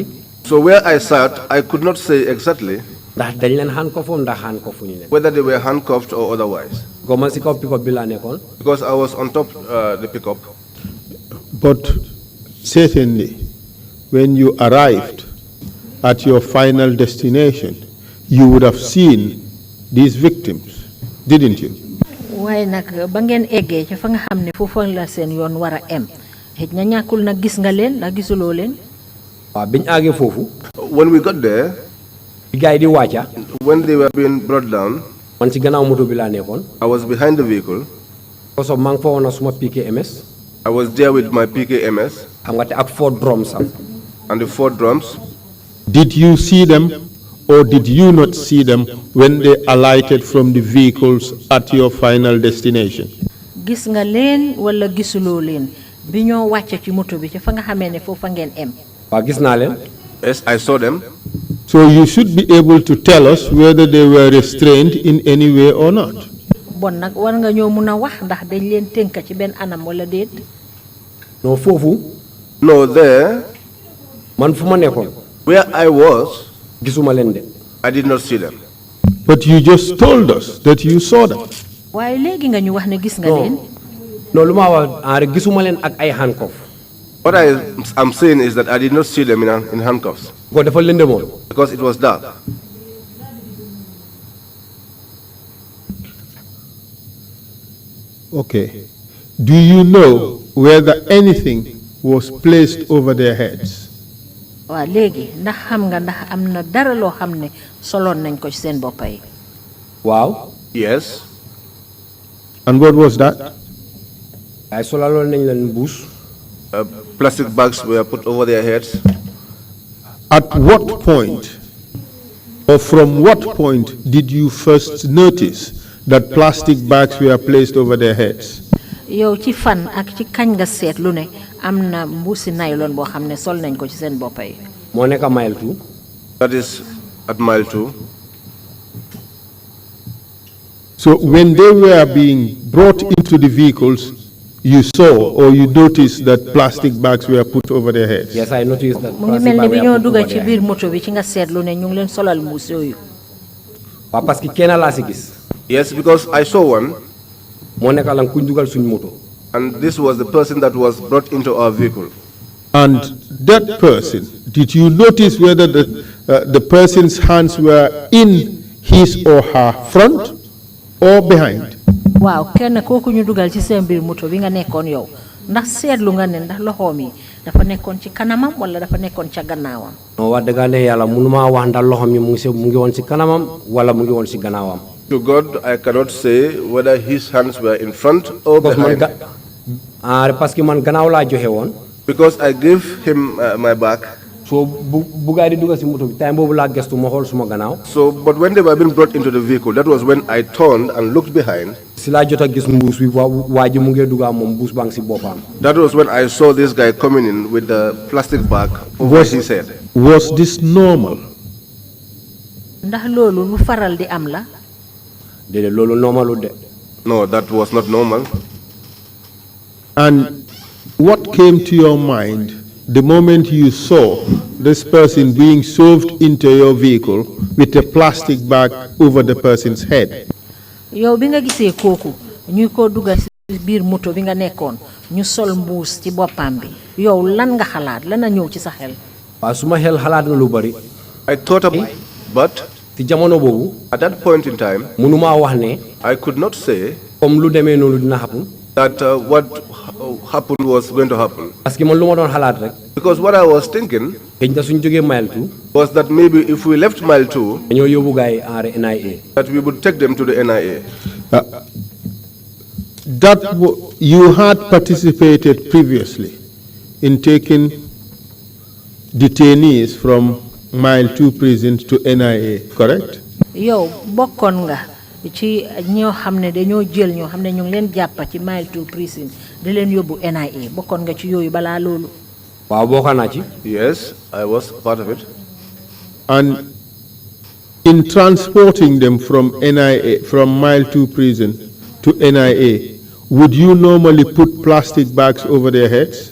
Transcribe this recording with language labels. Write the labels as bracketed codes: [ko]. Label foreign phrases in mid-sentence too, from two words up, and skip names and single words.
[en] So where I sat, I could not say exactly [wo] ndax dañ leen handcuff ndax handcuff ñu leen. [en] whether they were handcuffed or otherwise, [wo] because man si kaw pick-up bi laa nekkoon. [en] because I was on top the pickup. But certainly, when you arrived at your final destination, you would have seen these victims, didn't you? [wo] waaye nag ba ngeen eggee ca fa nga xam ne foofu la seen yoon war a em xëj na ñàkkul nag gis nga leen ndax gisuloo leen. waaw biñ àggee foofu. [en] When we got there, [wo] bi gars yi di wàcca. [en] when they were being brought down, [wo] man si gannaaw moto bi laa nekkoon. [en] I was behind the vehicle. [fr] parce que [wo] maa ngi fa woon na suma PKMS. [en] I was there with my PKMS [wo] xam nga te ak 4 drums am. [en] and the 4 drums. Did you see them or did you not see them when they alighted from the vehicles at your final destination? [wo] Gis nga leen wala gisuloo leen bi ñoo wàcce ci moto bi ci fa nga xamee ne foofa ngeen em. Waa gis naa leen. [en] Yes, I saw them. So you should be able to tell us whether they were restrained in any way or not. [wo] Bon nag war nga ñoo mun a wax ndax dañ leen tënk ci benn anam wala déet. Non foofu. [en] No, there. [wo] Man fu ma nekkoon. [en] Where I was. [wo] Gisuma leen de. [en] I did not see them. But you just told us that you saw them. [wo] Waaye léegi nga ñu wax ne gis nga leen. Non lu ma wax rek gisuma leen ak ay handcuff. [en] What I am saying is that I did not see them in handcuffs. [wo] Ko dafa lëndëmoon. [en] Because it was dark. Okay. Do you know whether anything was placed over their heads? [wo] Waa léegi ndax xam nga ndax am na dara loo xam ne soloon nañ ko ci seen bopp yi. Waaw. [en] Yes. And what was that? [wo] Ay solaloon nañ leen mbuus. [en] Plastic bags were put over their heads. At what point, or from what point, did you first notice that plastic bags were placed over their heads? [wo] Yow ci fan ak ci kañ nga seetlu ne am na mbuusi nylon boo xam ne sol nañ ko ci seen bopp yi. Moo nekk mile 2. [en] That is at mile 2. So when they were being brought into the vehicles, you saw or you noticed that plastic bags were put over their heads? Yes, I noticed that. [wo] Mu ngi mel ni bi ñoo dugga ci biir moto bi ci nga seetlu ne ñu ngi leen solal mbuus yooyu. Waaw [fr] parce que [wo] kenn laa si gis. [en] Yes, because I saw one. [wo] Moo nekk lan kuñ dugal suñ moto. [en] And this was the person that was brought into our vehicle. And that person, did you notice whether the person's hands were in his or her front or behind? [wo] Waaw kenn kooku ñu dugal ci seen biir moto bi nga nekkoon yow ndax seetlu nga ne ndax loxoom yi dafa nekkoon ci kanamam wala dafa nekkoon ca gannaawam. Non wax dëgg yàlla mënuma wax ndax loxoom yi mu ngi woon si kanamam wala mu ngi woon si gannaawam. [en] To God, I cannot say whether his hands were in front or behind. [fr] Parce que [wo] man gannaaw laa joxe woon. [en] Because I gave him my back. [wo] So bu gaay di dugal si moto bi time boobu laa gestu ma xool suma gannaaw. [en] So, but when they were being brought into the vehicle, that was when I turned and looked behind. [wo] Si laa jot a gis mbuus bi waa ji mu ngi dugal moom mbuus baa ngi si boppam. [en] That was when I saw this guy coming in with the plastic bag over his head. Was this normal? [wo] Ndax loolu lu faral di am la. Déedéet loolu normalu de. [en] No, that was not normal. And what came to your mind the moment you saw this person being shoved into your vehicle with a plastic bag over the person's head? [wo] Yow bi nga gisee kooku ñu ko dugal ci biir moto bi nga nekkoon ñu sol mbuus ci boppam bi yow lan nga xalaat lan a ñëw ci sa xel. Waaw suma xel xalaat na lu bari. [en] I thought about, but [wo] ci jamono boobu. [en] at that point in time, [wo] mënuma wax ne. [en] I could not say [wo] comme lu demee noonu dina happen. [en] that what happened was going to happen. [fr] Parce que [wo] man lu ma doon xalaat rek. [en] Because what I was thinking [wo] xëy na suñ jógee mile 2. [en] was that maybe if we left mile 2, [wo] dañoo yóbbu gaay yi NIA. [en] that we would take them to the NIA. You had participated previously in taking detainees from mile 2 prison to NIA, correct? [wo] Yow bokkoon nga ci ñoo xam ne dañoo jël ñoo xam ne ñu ngi leen jàppa ci [en] mile 2 prison [wo] di leen yóbbu NIA bokkoon nga ci yooyu balaa loolu. Waaw bokk naa ci. [en] Yes, I was part of it. And in transporting them from NIA, from mile 2 prison to NIA, would you normally put plastic bags over their heads?